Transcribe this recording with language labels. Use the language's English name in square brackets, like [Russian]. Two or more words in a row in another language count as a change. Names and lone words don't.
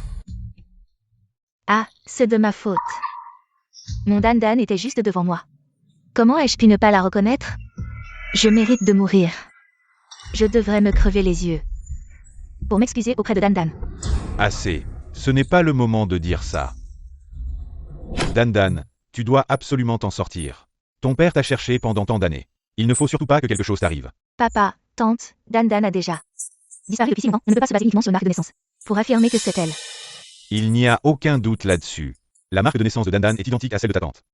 [French] Ah, c'est de ma faute. Mon Dan Dan était juste devant moi. Comment ai-je pu ne pas la reconnaître? Je mérite de mourir. Je devrais me crever les yeux. Pour m'excuser auprès de Dan Dan. Assez. Ce n'est pas le moment de dire ça. Dan Dan, tu dois absolument t'en sortir. Ton père t'a cherché pendant tant d'années. Il ne faut surtout pas que quelque chose t'arrive. Papa, tante, Dan Dan a déjà disparu depuis si longtemps. On ne peut pas se baser uniquement sur une marque de naissance pour affirmer que c'est elle. Il n'y a aucun doute là-dessus. La marque de naissance de Dan Dan est identique à celle de ta tante.